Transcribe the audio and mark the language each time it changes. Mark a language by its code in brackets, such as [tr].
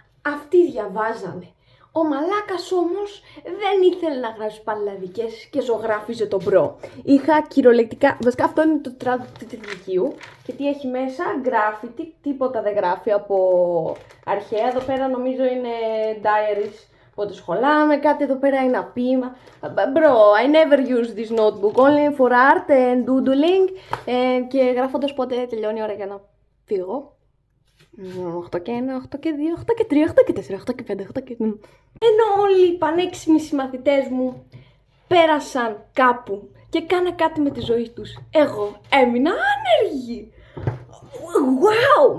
[el] Αυτοί διαβάζανε. Ο μαλάκας όμως δεν ήθελε να γράψει παλαδικές και ζωγράφιζε τον μπρο. Είχα κυριολεκτικά, βασικά αυτό είναι το τετράδο του λυκείου και τι έχει μέσα, graffiti, τίποτα δεν γράφει από αρχαία. Εδώ πέρα νομίζω είναι diaries Οπότε σχολάμε, κάτι εδώ πέρα είναι ένα ποίημα. [en] Bro, I never use this notebook, only for art and doodling. [el] Και γράφοντας πότε τελειώνει η ώρα για να φύγω. 8 και 1, 8 και 2, 8 και 3, 8 και 4, 8 και 5, 8 και... Ενώ όλοι οι πανέξυπνοι συμμαθητές μου πέρασαν κάπου και κάνα κάτι με τη ζωή τους, εγώ έμεινα άνεργη. Wow!